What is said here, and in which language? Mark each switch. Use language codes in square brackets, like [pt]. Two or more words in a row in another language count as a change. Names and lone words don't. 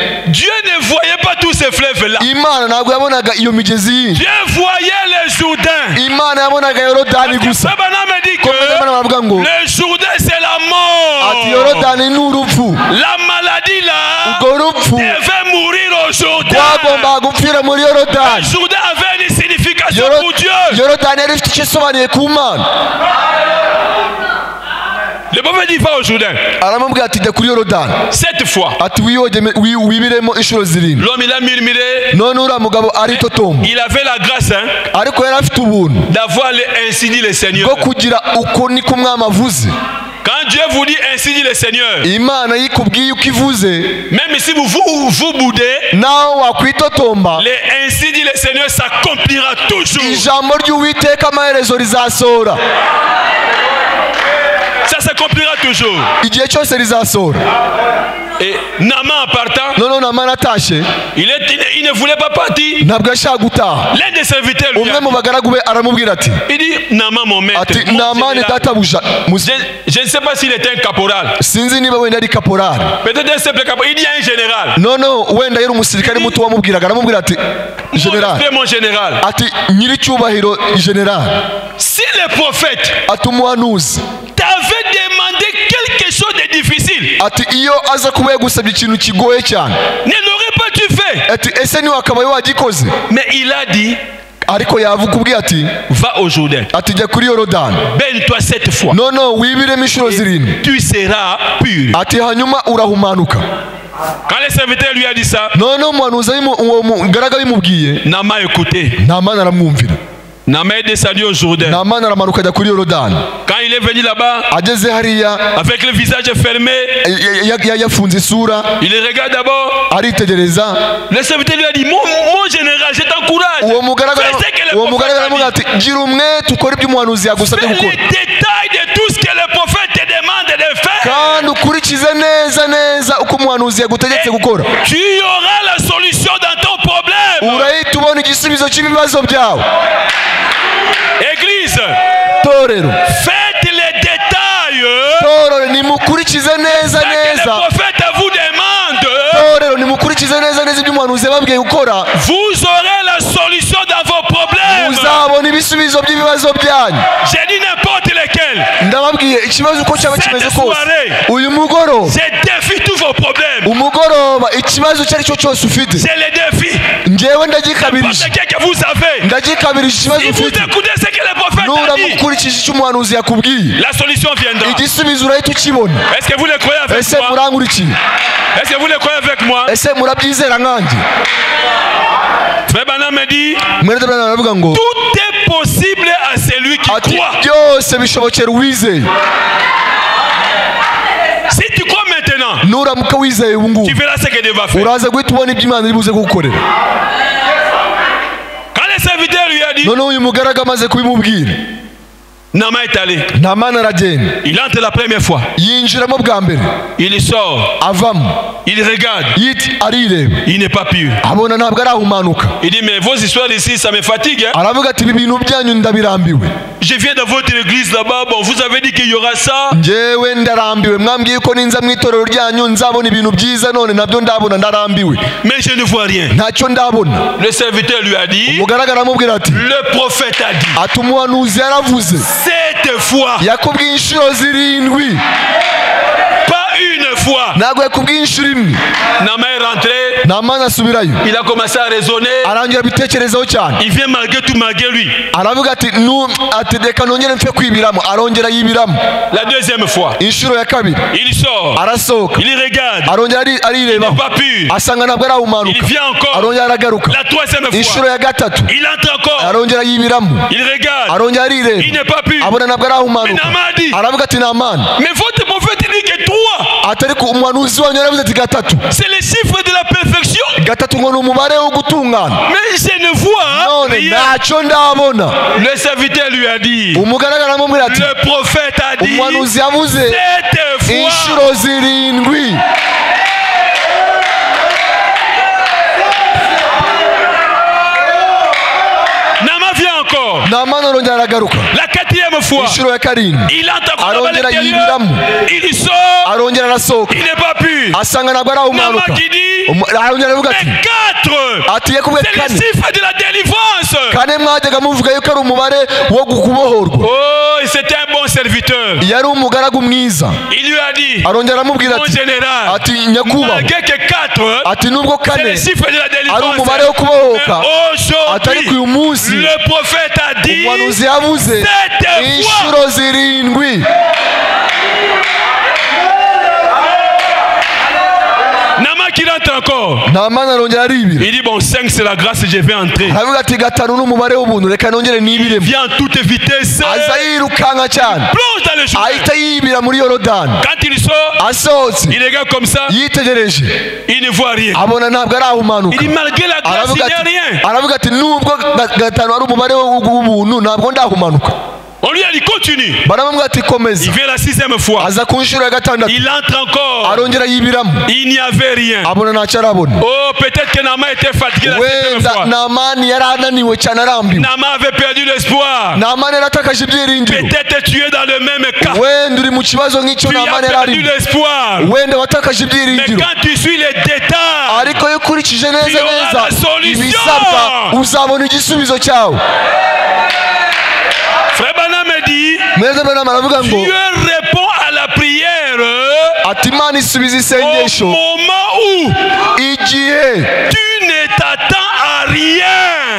[fr] Dieu ne voyait pas tous ces fleuves-là. [rw] Imana ntabwo yabonaga iyo migezi yindi, [fr] Dieu voyait le Jourdain. [rw] Imana yabonaga Yorodani gusa. [fr] Sabana me dit [rw] Ko Mwene Branham aravuga ngo [fr] que le Jourdain c'est la [rw] ati [fr] mort. [rw] Yorodani ni urupfu, [fr] La maladie là, [rw] urwo rupfu [fr] devait mourir au Jourdain. [rw] rwagombaga gupfira muri yorodani. [fr] Jourdain avait une signification pour Dieu. [rw] yorodani yari ifite icyo isobanuye ku mana. [fr] Le prophète dit va au Jourdain. [rw] aramubwira ati jya kuri yorodani [fr] 7 fois. [rw] ati wibiremo inshuro zirindwi. [fr] L'homme il a murmuré. [rw] none uriya mugabo aritotomba, [fr] Il avait la grâce [rw] ariko yari afite ubuntu [fr] d'avoir ainsi dit le Seigneur. [rw] bwo kugira uko niko umwami avuze. [fr] Quand Dieu vous dit ainsi dit le Seigneur, [rw] imana yikubwiye uko ivuze, [fr] même si vous boudez, [rw] nawe wakwitotomba, [fr] les ainsi dit le Seigneur s'accomplira toujours. [rw] ijambo ry'uwiteka amaherezo rizasohora. [fr] Ça s'accomplira toujours. [rw] igihe cyose rizasohora. [fr] Et Naaman en partant, [rw] none namani atashye [fr] il ne voulait pas partir. [rw] ntabwo yashaka gutaha. [fr] L'un des serviteurs lui [rw] umwe [fr] a [rw] mu [fr] dit, [rw] bagaragu be aramubwira ati [fr] il dit, Naaman mon maître, [rw] ati [fr] mon [rw] namani [fr] général. [rw] databuja. [fr] Je ne sais pas s'il était un caporal. [rw] sinzi niba wenda ari kaporari. [fr] Peut-être un simple caporal. Il dit à un général. [rw] noneho wenda yari umusirikare muto wamubwiraga, aramubwira ati [fr] Mon general, respect, mon général. [rw] ati nyiricyubahiro general, [fr] Si le prophète [rw] ati umuhanuzi, [fr] t'avait demandé quelque chose de difficile, [rw] ati iyo aza kuba yagusabye ikintu kigoye cyane, [fr] ne l'aurait pas tu fait. [rw] ati ese ntiwakabaye wagikoze. [fr] Mais il a dit, [rw] ariko yakubwiye ati [fr] va au Jourdain, [rw] ati jya kuri yorodani, [fr] baigne-toi 7 fois, [rw] noneho wibiremo inshuro zirindwi, [fr] tu seras pur. [rw] ati hanyuma urahumanuka. [fr] Quand le serviteur lui a dit ça, [rw] noneho umuhanuzi uwo mugaraga bimubwiye, [fr] Naaman a écouté. [rw] namani aramwumvira. [fr] Naaman est descendu au Jourdain. [rw] namani aramanuka ajya kuri yorodani. [fr] Quand il est venu là-bas, [rw] ageze hariya [fr] avec le visage fermé, [rw] yafunze isura, [fr] il regarde d'abord. [rw] aritegereza. [fr] Le serviteur lui a dit, mon général, je t'encourage. [rw] uwo mugaragu [fr] Fais ce que le [rw] uwo [fr] prophète [rw] mugaragu [fr] a [rw] aramubwira [fr] dit. [rw] ati gira umwete ukore ibyo umuhanuzi yagusabye [fr] Fais [rw] gukora, [fr] les détails de tout ce que le prophète te demande de faire. [rw] kandi ukurikize neza neza uko umuhanuzi yagutegetse gukora. [fr] Tu auras la solution dans ton problème. [rw] urahita ubona igisubizo cy'ibibazo byawe. [fr] Église, [rw] torero, [fr] faites les détails. [rw] torero, nimukurikize neza [fr] Ce que le [rw] neza, [fr] prophète vous demande, [rw] torero, nimukurikize neza neza ibyo umuhanuzi yababwiye gukora, [fr] vous aurez la solution dans vos problèmes. [rw] muzabona ibisubizo by'ibibazo byanyu. [fr] J'ai dit n'importe lesquels. [rw] ndababwiye ikibazo uko cyaba kimeze [fr] Cette [rw] kose, [fr] soirée, [rw] uyu mugoroba, [fr] je défie tous vos problèmes. [rw] umugoroba ikibazo icyo ari cyo cyose ufite, [fr] C'est le défi. [rw] njyewe [fr] N'importe [rw] ndagikabirije, [fr] quel que vous avez. [rw] ndagikabirije ikibazo [fr] Si vous [rw] ufite. [fr] écoutez ce que le prophète a dit, [rw] nuramukurikije icyo umuhanuzi yakubwiye, [fr] la solution viendra. [rw] igisubizo urahita ukibona. [fr] Est-ce que vous le croyez avec [rw] ese [fr] moi? [rw] murangurikiye? [fr] Est-ce que vous le croyez avec moi? [rw] ese murabyizera nkanjye? [fr] Frère Branham me dit, [rw] mwene Branham aravuga ngo [fr] tout est possible à celui qui [rw] ati [fr] croit. [rw] byose bishobokera uwizeye. [fr] Si tu crois maintenant, [rw] nuramuka wizeye ubu [fr] tu [rw] ngubu, [fr] verras ce que Dieu va faire. [rw] uraza guhita ubona ibyo Imana iri buze kugukorera. [fr] Quand le serviteur lui a dit, [rw] noneho uyu mugaragu amaze kubimubwira, [fr] Naaman est allé. [rw] namani aragenda, [fr] Il entre la première fois. [rw] yinjiramo bwa mbere, [fr] Il sort. [rw] avamo, [fr] Il regarde. [rw] arireba, [fr] Il n'est pas pur. [rw] abona ntabwo arahumanuka. [fr] Il dit, mais vos histoires ici, ça me fatigue. Hein? [rw] aravuga ati ibi bintu byanyu ndabirambiwe, [fr] Je viens dans votre église là-bas. Bon, vous avez dit qu'il y aura ça. [rw] njyewe ndarambiwe, mwambwiye ko ninza mu itorero ryanyu nzabona ibintu byiza, none nabyo ndabona ndarambiwe, [fr] Mais je ne vois rien. [rw] ntacyo ndabona. [fr] Le serviteur lui a dit, [rw] umugaragu aramubwira ati [fr] le prophète a dit, [rw] ati umuhanuzi yaravuze, [fr] 7 fois, [rw] yakubwiye inshuro zirindwi, [fr] pas une fois. [rw] ntabwo yakubwiye inshuro imwe. [fr] Naaman est rentré. [rw] namani asubirayo, [fr] Il a commencé à raisonner. [rw] arangira abitekerezaho cyane, [fr] Il vient malgré tout, malgré lui. [rw] aravuga ati ati reka nongere mfe kwibiramo, arongera yibiramo. [fr] La deuxième fois, [rw] inshuro ya kabiri [fr] il sort. [rw] arasohoka, [fr] Il regarde. [rw] arongera [fr] Il n'est [rw] arirebaho, [fr] pas pur. [rw] asanga ntabwo [fr] Il [rw] arahumanuka, [fr] vient encore. [rw] arongera aragaruka. [fr] La troisième [rw] inshuro [fr] fois, [rw] ya gatatu [fr] il entre encore. [rw] arongera yibiramo, [fr] Il regarde. [rw] arongera [fr] Il [rw] arireba, [fr] n'est pas pur. [rw] abona ntabwo arahumanuka. [fr] Mais Naaman dit, [rw] aravuga ati namani, [fr] mais votre prophète dit que 3, [rw] ati ariko umuhanuzi wanyu yaravuze ati gatatu, [fr] c'est le chiffre de la perfection. [rw] gatatu ngo ni umubare wo gutungana, [fr] Mais je ne vois [rw] none [fr] rien. [rw] ntacyo ndabona. [fr] Le serviteur lui a dit, [rw] umugaragu aramubwira ati [fr] le prophète a dit, [rw] umuhanuzi yavuze [fr] 7 fois. [rw] inshuro zirindwi. [fr] Naaman vient encore. [rw] namani arongera aragaruka, [fr] La 4e fois, [rw] inshuro ya karindwi [fr] il entre encore dans [rw] arongera [fr] l'intérieur. [rw] yibiramo, [fr] Il sort. [rw] arongera arasohoka, [fr] Il n'est pas pur. [rw] asanga ntabwo arahumanuka. [fr] Naaman qui dit, [rw] arongera aravuga ati [fr] mais 4, [rw] ati yakubwiye [fr] c'est le [rw] kane, [fr] chiffre de la délivrance. [rw] kane mwajyaga muvuga yuko ari umubare wo kubohorwa. [fr] Oh, c'était un bon serviteur. [rw] yari umugaragu mwiza. [fr] Il lui a dit, [rw] arongera aramubwira [fr] mon [rw] ati [fr] général, [rw] ati nyakubahwa, [fr] malgré que 4, [rw] ati nubwo [fr] c'est le [rw] kane [fr] chiffre de la [rw] ari [fr] délivrance, [rw] umubare wo kubohoka, [fr] mais [rw] atari ku uyu [fr] aujourd'hui, [rw] munsi [fr] le prophète a dit, [rw] umuhanuzi yavuze [fr] 7 fois. [rw] inshuro zirindwi. [fr] Nama qui rentre encore. [rw] Namani arongera aribira, [fr] Il dit, bon, 5 c'est la grâce, je vais entrer. [rw] aravuga ati gatanu n'umubare w'ubuntu, reka nongere nibiremo. [fr] Viens en toute vitesse. [rw] aza yirukanka cyane, [fr] Plonge dans le Jourdain. [rw] ahita yibira muri yorodani. [fr] Quand il sort, [rw] asohotse [fr] il regarde comme ça, [rw] yitegereje [fr] il ne voit rien. [rw] abona ntabwo [fr] Il [rw] arahumanuka. [fr] dit, malgré la grâce, il [rw] aravuga [fr] n'y a rien. [rw] aravuga ati nubwo gatanu ari umubare w'ubuntu ntabwo ndahumanuka. [fr] On lui a dit, continue. [rw] baramubwira ati komeza. [fr] Il vient la 6e fois. [rw] aza ku nshuro ya gatandatu, [fr] Il entre encore. [rw] arongera yibiramo, [fr] Il n'y avait rien. [rw] abona ntacyo arabona. [fr] Oh, peut-être que Nama était fatigué la 7e [rw] wenda [fr] fois. [rw] namani yari ananiwe cyane arambiwe. [fr] Nama avait perdu l'espoir. [rw] namani yaratakaje ibyiringiro. [fr] Peut-être tu es dans le même cas. [rw] wenda uri mu kibazo nk'icyo [fr] Tu as [rw] namani yari [fr] perdu [rw] arimo. [fr] l'espoir. [rw] wenda watakaje [fr] Mais [rw] ibyiringiro, [fr] quand tu suis les détails, [rw] ariko iyo ukurikije neza [fr] Tu auras [rw] neza [fr] la solution. [rw] ibisabwa uzabona igisubizo cyawe. [fr] Frère Branham me dit, [rw] mwene Branham aravuga ngo [fr] Dieu répond à la prière [rw] ati Imana isubiza [fr] au [rw] isengesho [fr] moment où [rw] igihe, [fr] tu ne t'attends à rien.